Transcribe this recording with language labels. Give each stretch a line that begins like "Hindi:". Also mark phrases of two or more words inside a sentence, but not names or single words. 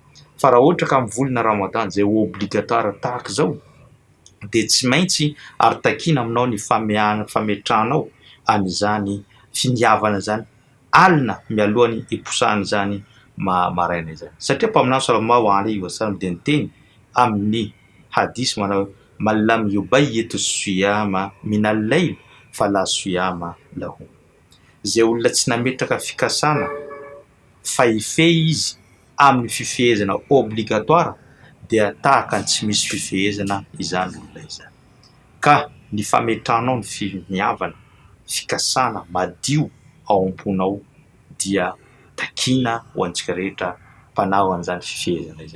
Malagasy: Fa raha ohatra ka amin'ny volana Ramadan izay obligatoire tahaka izao dia tsy maintsy ary takina aminao ny fametranao an'izany finiavana zany alina mialohan'ny hiposahana izany maraina izany. Satria mpaminany
Arabic: صلى الله عليه وسلم
Malagasy: dia niteny amin'ny hadisy manao
Arabic: من لم يبيت الصيام من الليل فلا صيام له.
Malagasy: Izay olona tsy nametraka fikasana fa hifehy izy amin'ny fifehezana obligatoire dia tahaka ny tsy misy fifehezana izany olona izany. Ka ny fametranao ny finiavana, fikasana madio ao am-ponao dia takina ho antsika rehetra mpanao an'izany fifehezana izany.